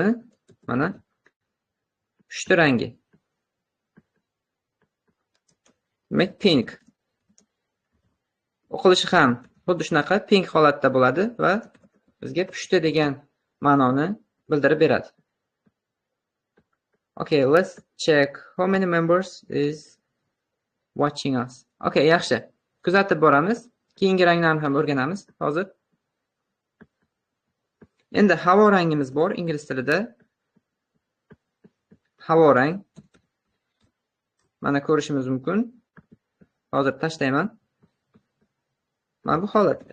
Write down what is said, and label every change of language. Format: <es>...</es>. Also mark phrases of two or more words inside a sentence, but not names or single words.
<uz>Mana pushti rangi. Demak, pink. O'qilishi ham xuddi shunaqa pink holatda bo'ladi va bizga pushti degan ma'noni bildirib beradi.</uz> <en>Okay, let's check how many members is watching us.</en> <uz>Okay, yaxshi. Kuzatib boramiz. Keyingi ranglarni ham o'rganamiz hozir. Endi havo rangimiz bor ingliz tilida. Havo rang. Mana ko'rishimiz mumkin. Hozir tashlayman. Mana bu holatda.</uz>